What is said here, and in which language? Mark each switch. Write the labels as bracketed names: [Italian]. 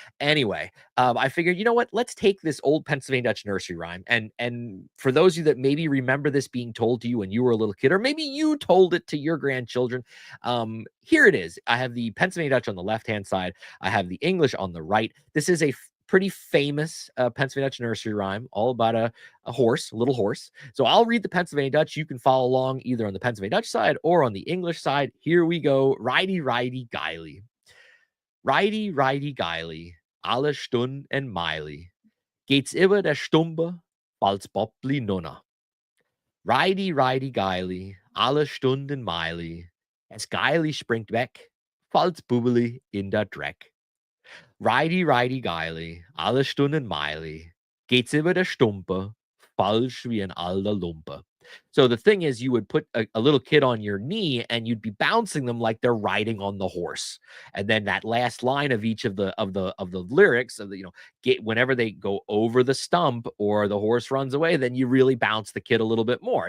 [English] Anyway, I figured, you know what? Let's take this old Pennsylvania Dutch nursery rhyme, and for those of you that maybe remember this being told to you when you were a little kid, or maybe you told it to your grandchildren, here it is. I have the Pennsylvania Dutch on the left-hand side. I have the English on the right. This is a pretty famous Pennsylvania Dutch nursery rhyme, all about a horse, a little horse. So I'll read the Pennsylvania Dutch. You can follow along either on the Pennsylvania Dutch side or on the English side. Here we go. [Pennsylvania German] Reidi, Geili. Reidi, Geili, alle Stund en Meili, geht's über der Stumpe, als Bobbli Nunna. Reidi, Geili, alle Stunden Meili, es Geili springt weg, falls Bubbeli in der Dreck. Reidi, Geili, alle Stunden Meili, geht's über der Stumpe, falsch wie ein alter Lumpe. [English] So the thing is, you would put a little kid on your knee and you'd be bouncing them like they're riding on the horse. And then that last line of each of the lyrics of the, get whenever they go over the stump or the horse runs away, then you really bounce the kid a little bit more.